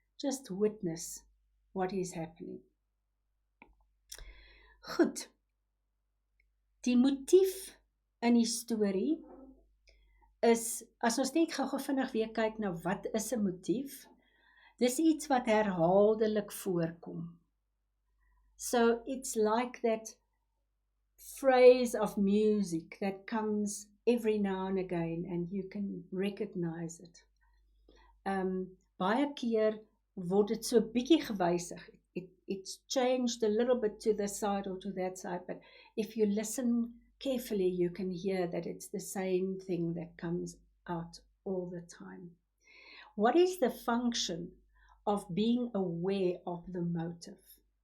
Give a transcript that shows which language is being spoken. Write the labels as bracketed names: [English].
[English] Just witness what is happening. [Afrikaans] Goed. Die motief in die storie is, as ons net gou vinnig weer kyk na wat is 'n motief, dis iets wat herhaaldelik voorkom. [English] So it's like that phrase of music that comes every now and again and you can recognize it. [Afrikaans] Baie keer word dit so bietjie gewysig. [English] It's changed a little bit to this side or to that side, but if you listen carefully, you can hear that it's the same thing that comes out all the time. What is the function of being aware of the motive?